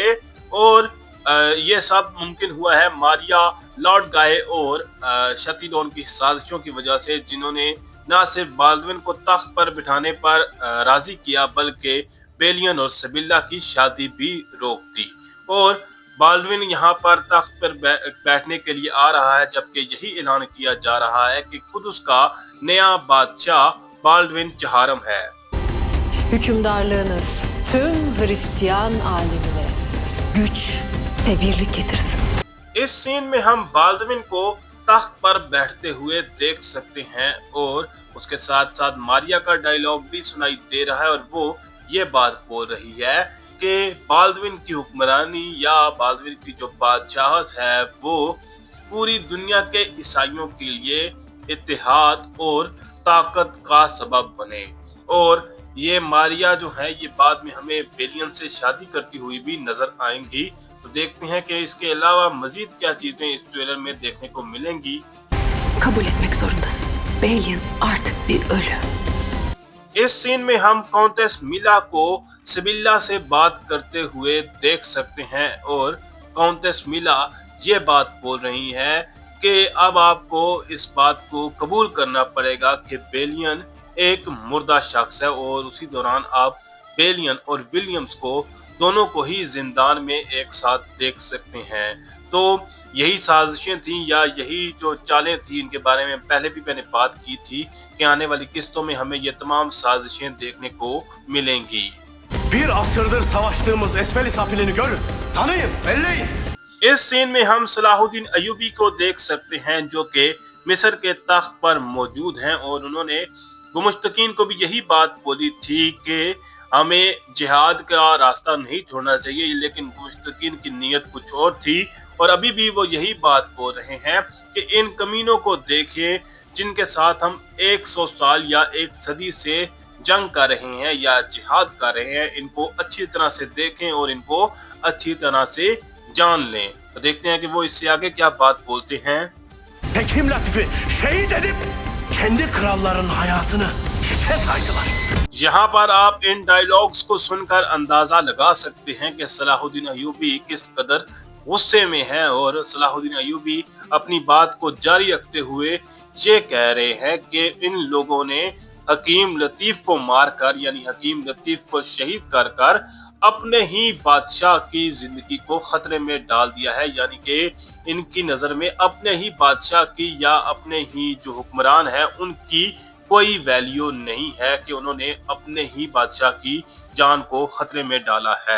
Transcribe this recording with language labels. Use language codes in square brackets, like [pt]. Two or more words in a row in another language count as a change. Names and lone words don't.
[hi] और ये सब मुमकिन हुआ है मारिया, लॉर्ड गाय और शतीलोन की साजिशों की वजह से, जिन्होंने न सिर्फ बाल्डविन को तख्त पर बिठाने पर राजी किया, बल्कि बेलियन और सिबिल्ला की शादी भी रोक दी। और बाल्डविन यहाँ पर तख्त पर बैठने के लिए आ रहा है, जबकि यही ऐलान किया जा रहा है कि खुद उसका नया बादशाह बाल्डविन चहारम है। [tr] Hükümdarlığınız tüm Hristiyan alemine güç ve birlik getirsin. [hi] इस सीन में हम बाल्डविन को तख्त पर बैठते हुए देख सकते हैं और उसके साथ साथ मारिया का डायलॉग भी सुनाई दे रहा है। और वो ये बात बोल रही है कि बाल्डविन की हुक्मरानी या बाल्डविन की जो बादशाहत है वो पूरी दुनिया के ईसाइयों के लिए इत्तेहाद और ताकत का सबब बने। और ये मारिया जो है ये बाद में हमें बेलियन से शादी करती हुई भी नजर आएंगी। तो देखते हैं कि इसके अलावा मजीद क्या चीजें इस ट्रेलर में देखने को मिलेंगी। [tr] Kabul etmek zorundasın. Belin artık bir ölü. [hi] इस सीन में हम काउंटेस मिला को सिबिल्ला से बात करते हुए देख सकते हैं। और काउंटेस मिला ये बात बोल रही है कि अब आपको इस बात को कबूल करना पड़ेगा कि बेलियन एक मुर्दा शख्स है। और उसी दौरान आप बेलियन और विलियम्स को दोनों को ही जिंदान में एक साथ देख सकते हैं। तो यही साजिशें थी या यही जो चालें थी, इनके बारे में पहले भी मैंने बात की थी कि आने वाली किस्तों में हमें ये तमाम साजिशें देखने को मिलेंगी। [tr] Bir asırdır savaştığımız Esfel-i Safilini görün, tanıyın, belleyin. [hi] इस सीन में हम सलाहुद्दीन अय्यूबी को देख सकते हैं, जो कि मिस्र के तख्त पर मौजूद हैं। और उन्होंने मुस्तकीन को भी यही बात बोली थी कि हमें जिहाद का रास्ता नहीं छोड़ना चाहिए, लेकिन मुस्तकीन की नीयत कुछ और थी। और अभी भी वो यही बात बोल रहे हैं कि इन कमीनों को देखें जिनके साथ हम 100 साल या एक सदी से जंग कर रहे हैं या जिहाद कर रहे हैं, इनको अच्छी तरह से देखें और इनको अच्छी तरह से जान लें। तो देखते हैं कि वो इससे आगे क्या बात बोलते हैं। [tr] Hekim Latif'i şehit edip kendi kralların hayatını hiçe saydılar. [hi] यहाँ पर आप इन डायलॉग्स को सुनकर अंदाजा लगा सकते हैं कि सलाहुद्दीन अय्यूबी किस कदर गुस्से में है। और सलाहुद्दीन अय्यूबी अपनी बात को जारी रखते हुए ये कह रहे हैं कि इन लोगों ने हकीम लतीफ को मारकर यानी हकीम लतीफ को शहीद कर कर अपने ही बादशाह की जिंदगी को खतरे में डाल दिया है, यानी कि इनकी नजर में अपने ही बादशाह की या अपने ही जो हुक्मरान है उनकी कोई वैल्यू नहीं है कि उन्होंने अपने ही बादशाह की जान को खतरे में डाला है।